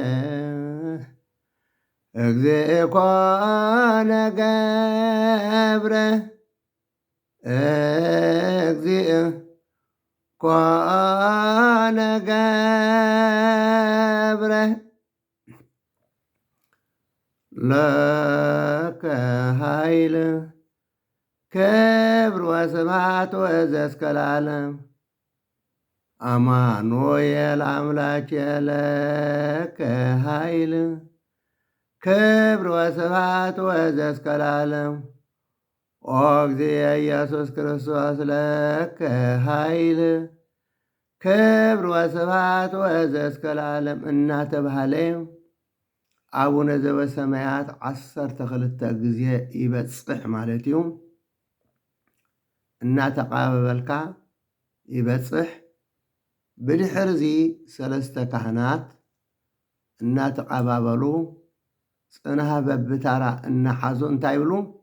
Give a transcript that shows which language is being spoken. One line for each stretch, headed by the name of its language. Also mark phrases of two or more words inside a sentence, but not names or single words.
Geez: እግዚእ ኮነ ገብረ እግዚእ ኮነ ገብረ ለከ ኃይል ክብር ወስብሐት ወእዝእስከ ለዓለም
Amharic: አማኑኤል አምላኬ
Geez: ለከ ኃይል ክብር ወስብሐት ወእዝእስከ ለዓለም ኦ እግዚእ ኢየሱስ ክርስቶስ ለከ ኃይል ክብር ወስብሐት ወእዝእስከ ለዓለም
Tigrinya: እናተባህለ አቡነ ዘበሰማያት 12 ጊዜ ይበጽሕ ማለት እዩ። እናተቃበበልካ ይበጽሕ። ብድሕርዚ ሰለስተ ካህናት እናተቃባበሉ ጽንሃ በብታራ እናሓዙ እንታይ ይብሉ?